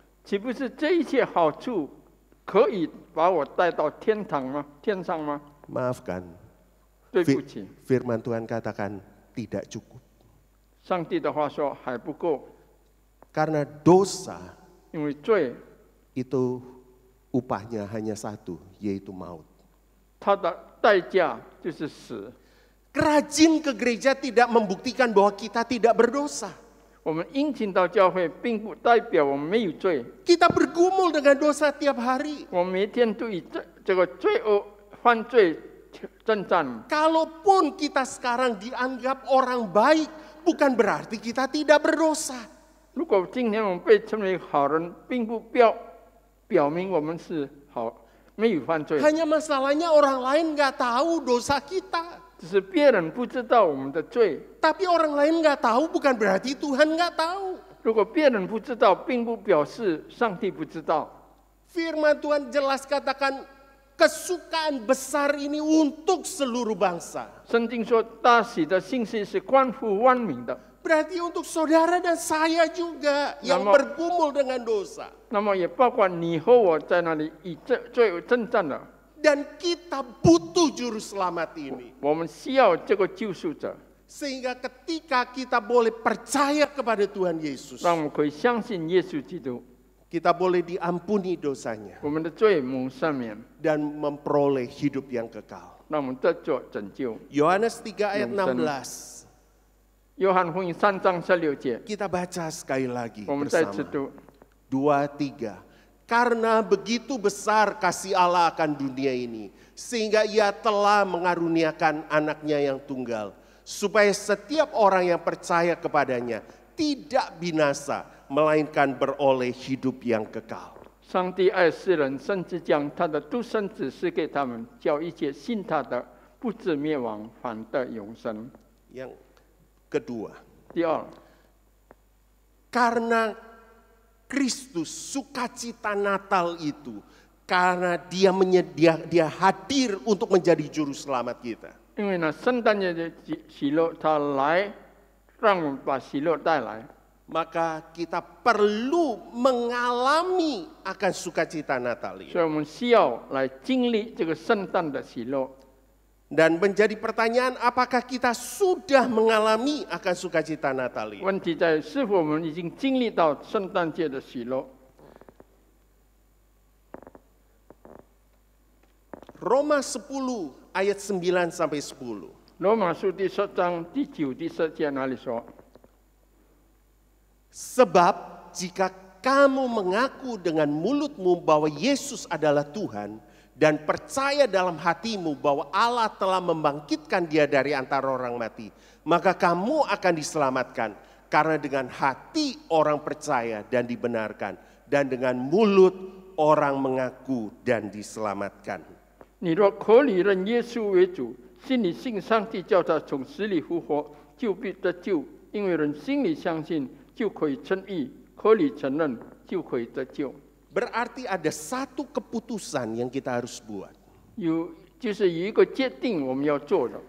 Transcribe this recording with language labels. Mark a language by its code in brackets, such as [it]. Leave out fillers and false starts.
[zh] 岂不是这一切好处可以把我带到天堂吗？天上吗？ [id] Maafkan, [zh] 对不起， [id] firman Tuhan katakan tidak cukup. [zh] 上帝的话说还不够， [id] Karena dosa [zh] 因为罪 [id] itu upahnya hanya satu, yaitu maut. [zh] 它的代价就是死。 [id] Rajin ke gereja tidak membuktikan bahwa kita tidak berdosa. [zh] 我们殷勤到教会，并不代表我们没有罪。 [id] Kita bergumul dengan dosa tiap hari. [zh] 我每天都与这个罪恶、犯罪征战。 [id] Kalaupun kita sekarang dianggap orang baik, bukan berarti kita tidak berdosa. [zh] 如果今天我们被称为好人，并不表明我们是好，没有犯罪， [id] Hanya masalahnya orang lain nggak tahu dosa kita. [zh] 只是别人不知道我们的罪。 [id] Tapi orang lain nggak tahu bukan berarti Tuhan nggak tahu. [zh] 如果别人不知道，并不表示上帝不知道。 [id] Firman Tuhan jelas katakan kesukaan besar ini untuk seluruh bangsa. [zh] 圣经说，大喜的信息是关乎万民的。 [id] Berarti untuk saudara dan saya juga yang bergumul dengan dosa. [zh] 那么也包括你和我在那里与罪恶征战的。 [id] Dan kita butuh juru selamat ini. [zh] 我们需要这个救赎者， [id] Sehingga ketika kita boleh percaya kepada Tuhan Yesus, [zh] 让我们可以相信耶稣基督， [id] kita boleh diampuni dosanya [zh] 我们的罪蒙赦免， [id] dan memperoleh hidup yang kekal. [zh] 让我们得着拯救。 [id] Yohanes 3 ayat 16. [zh] 约翰福音3章16节， [id] Kita baca sekali lagi [zh] 我们再次 [id] bersama. [zh] 读。 [id] 2, 3. Karena begitu besar kasih Allah akan dunia ini, sehingga ia telah mengaruniakan anaknya yang tunggal, supaya setiap orang yang percaya kepadanya tidak binasa, melainkan beroleh hidup yang kekal. [zh] 上帝爱世人，甚至将他的独生子赐给他们，叫一切信他的不至灭亡，反得永生。 [id] Yang kedua, [zh] 第二， [id] karena Kristus sukacita Natal itu, karena dia hadir untuk menjadi juru selamat kita. [zh] 因为呢，圣诞节的喜乐，他来让我们把喜乐带来， [id] Maka kita perlu mengalami akan sukacita Natal [zh] 所以我们需要来经历这个圣诞的喜乐。 [id] Dan menjadi pertanyaan, apakah kita sudah mengalami akan sukacita Natal ini? [zh] 问题在是否我们已经经历到圣诞节的喜乐？ [id] Roma 10 ayat 9 sampai 10. [zh] 罗马书第10章第9、第10节那里说？ [id] Sebab jika kamu mengaku dengan mulutmu bahwa Yesus adalah Tuhan dan percaya dalam hatimu bahwa Allah telah membangkitkan dia dari antara orang mati, maka kamu akan diselamatkan. Karena dengan hati orang percaya dan dibenarkan, dan dengan mulut orang mengaku dan diselamatkan. [zh] 你若口里认耶稣为主，心里信上帝叫他从死里复活，就必得救。因为人心里相信，就可以称义；口里承认，就可以得救。 [id] Berarti ada satu keputusan yang kita harus buat. [zh] 就是有一个决定我们要做的。